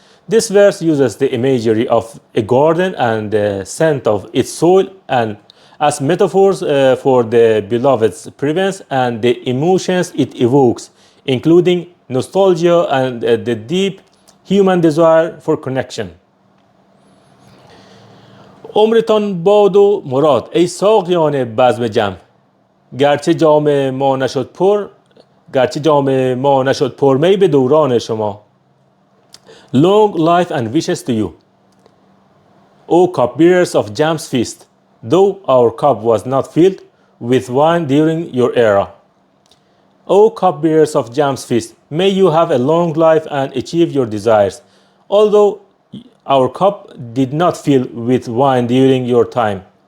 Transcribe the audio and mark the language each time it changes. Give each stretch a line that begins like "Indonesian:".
English: This verse uses the imagery of a garden and the scent of its soil and as metaphors for the beloved's presence and the emotions it evokes, including nostalgia and the deep human desire for connection.
Persian: عمرتان باد و مراد ای ساقیان بزم جم، گرچه جام ما نشد پر گرچه جام ما نشد پرمی به دوران شما.
English: Long life and wishes to you, O cupbearers of Jam's feast, though our cup was not filled with wine during your era. O cupbearers of Jam's feast, may you have a long life and achieve your desires, although our cup did not fill with wine during your time.